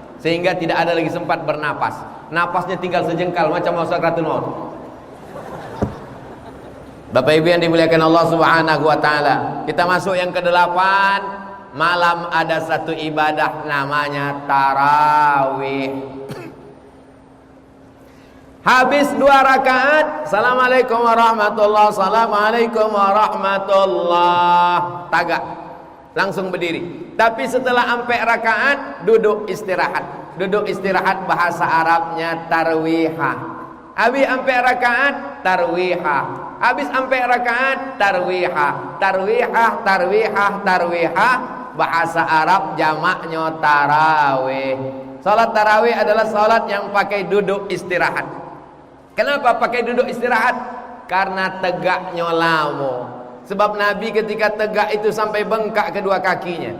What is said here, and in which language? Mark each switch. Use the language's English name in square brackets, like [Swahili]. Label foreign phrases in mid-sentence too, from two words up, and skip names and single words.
[Indonesian] Sehingga tidak ada lagi sempat bernapas. Napasnya tinggal sejengkal macam mau sakratul maut. Bapak Ibu yang dimuliakan Allah [Arabic] سبحانه وتعالى, [Indonesian] kita masuk yang ke-8. Malam ada satu ibadah namanya tarawih. Habis 2 rakaat, [Arabic] السلام عليكم ورحمة الله، السلام عليكم ورحمة الله, [Indonesian] tagak, langsung berdiri. Tapi setelah sampai rakaat, duduk istirahat. Duduk istirahat bahasa Arabnya tarwihah. Habis sampai rakaat, tarwihah. Habis sampai rakaat, tarwihah. Tarwihah, tarwihah, tarwihah. Bahasa Arab jamaknya tarawih. Salat tarawih adalah salat yang pakai duduk istirahat. Kenapa pakai duduk istirahat? Karena tegaknya lama. Sebab Nabi ketika tegak itu sampai bengkak kedua kakinya.